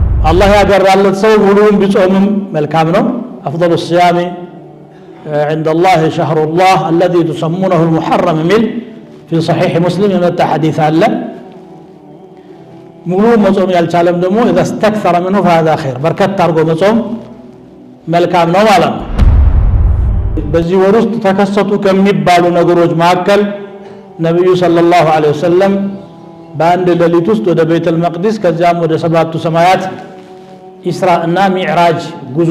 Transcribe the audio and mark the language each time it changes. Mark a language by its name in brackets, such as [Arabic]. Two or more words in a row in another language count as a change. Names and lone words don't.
[Arabic] الله [Amharic] ያገራለት ሰው ሙሉውን ቢጾምም መልካም ነው [Arabic] أفضل الصيام عند الله شهر الله الذي تسمونه المحرم من في صحيح مسلم يمتع حديث الله [Amharic] ሙሉውን መጾም ያልቻለም ደግሞ [Arabic] اذا استكثر منه فهذا خير [Amharic] በርከት አድርጎ መጾም መልካም ነው ማለት ነው በዚህ ወር ውስጥ ተከሰቱ ከሚባሉ ነገሮች መካከል ነብዩ [Arabic] صلى الله عليه [Amharic] ወሰለም በአንድ ሌሊት ውስጥ ወደ ቤተል መቅደስ ከዚያም ወደ ሰባቱ ሰማያት ኢስራ እና ሚዕራጅ ጉዞ